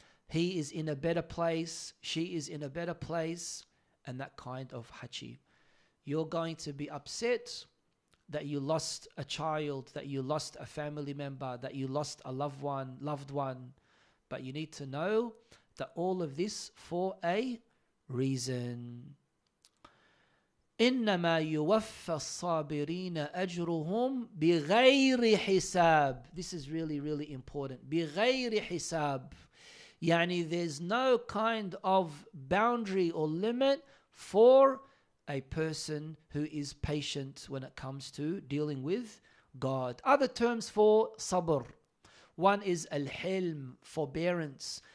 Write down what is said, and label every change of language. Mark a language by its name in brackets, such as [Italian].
[English] He is in a better place, she is in a better place, and that kind of hachi. You're going to be upset that you lost a child, that you lost a family member, that you lost a loved one, but you need to know that all of this for a reason. [Arabic] إنما يوفى الصابرين أجرهم بغير حساب. [English] This is really, really important. [Arabic] بغير حساب. [English] Yani there's no kind of boundary or limit for a person who is patient when it comes to dealing with God. Other terms for sabr. One is al-hilm, forbearance.